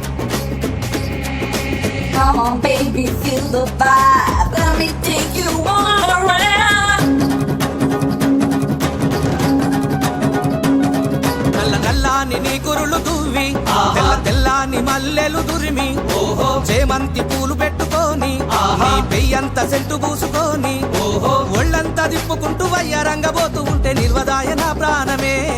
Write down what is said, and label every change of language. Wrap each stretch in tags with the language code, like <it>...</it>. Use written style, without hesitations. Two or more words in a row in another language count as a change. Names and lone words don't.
<en>Come on, baby, feel the vibe. Let me take you all around.</en> <te>నల్ల నల్లాని నీ కురులు దువ్వి తెల్ల తెల్లాని మల్లెలు దురిమి చేమంతి పూలు పెట్టుకొని నీ పెయ్యంత సెంటు పూసుకొని ఒళ్ళంతా తిప్పుకుంటూ వయ్యారంగబోతూ ఉంటే నిల్వదాయ నా ప్రాణమే</te>